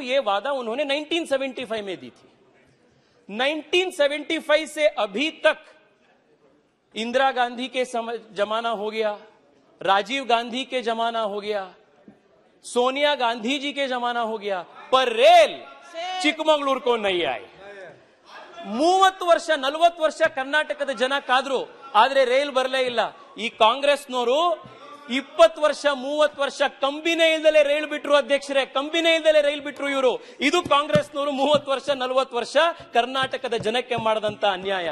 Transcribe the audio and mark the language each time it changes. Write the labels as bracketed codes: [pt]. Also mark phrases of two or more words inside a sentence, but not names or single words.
[hi] यह वादा उन्होंने 1975 में दी थी। 1975 से अभी तक इंदिरा गांधी के जमाना हो गया, राजीव गांधी के जमाना हो गया, सोनिया गांधी जी के जमाना हो गया, पर रेल चिकमंगलुरु को नहीं आई। [kn] 30 ವರ್ಷ 40 ವರ್ಷ ಕರ್ನಾಟಕದ ಜನ ಕಾದ್ರು, ಆದ್ರೆ ರೈಲ್ ಬರಲೇ ಇಲ್ಲ। ಈ ಕಾಂಗ್ರೆಸ್ನವರು 20 ವರ್ಷ 30 ವರ್ಷ ಕಂಬಿನೇ ಇಲ್ದಲೆ ರೈಲ್ ಬಿಟ್ರು ಅಧ್ಯಕ್ಷರೇ, ಕಂಬಿನೇ ಇಲ್ದಲೆ ರೈಲ್ ಬಿಟ್ರು ಇವರು। ಇದು ಕಾಂಗ್ರೆಸ್ನವರು 30 ವರ್ಷ 40 ವರ್ಷ ಕರ್ನಾಟಕದ ಜನಕ್ಕೆ ಮಾಡದಂತ ಅನ್ಯಾಯ।